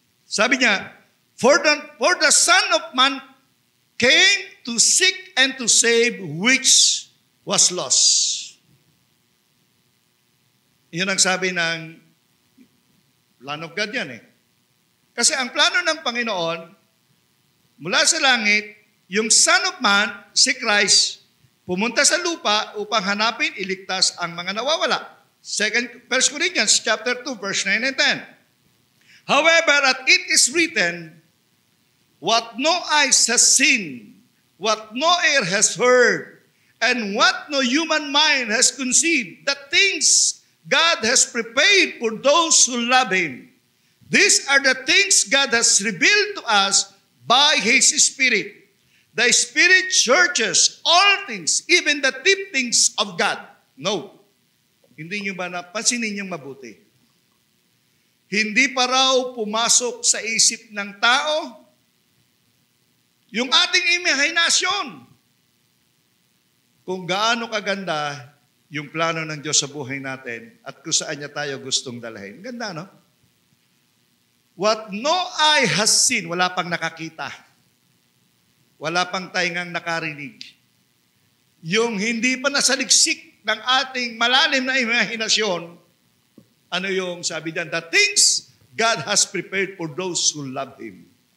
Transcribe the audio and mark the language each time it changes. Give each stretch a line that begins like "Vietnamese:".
Filipino: Sabi niya,
English: for the Son of Man came to seek and to save which was lost.
Filipino: Yun ang sabi ng plan of God yan Kasi ang plano ng Panginoon, mula sa langit, yung Son of Man, si Christ, pumunta sa lupa upang hanapin, iligtas ang mga nawawala.
English: 1 Corinthians chapter 2, verse 9 and 10. However, as it is written, what no eyes has seen, what no ear has heard, and what no human mind has conceived, the things God has prepared for those who love Him. These are the things God has revealed to us by His Spirit. The Spirit searches all things, even the deep things of God. No.
Filipino: Hindi nyo ba napansinin niyong mabuti? Hindi pa raw pumasok sa isip ng tao yung ating imahinasyon kung gaano kaganda yung plano ng Diyos sa buhay natin at kung saan niya tayo gustong dalhin. Ganda, no?
English: What no eye has seen,
Filipino: wala pang nakakita. Wala pang taingang nakarinig. Yung hindi pa nasaliksik ng ating malalim na imahinasyon, ano yung sabi diyan?
English: The things God has prepared for those who love Him.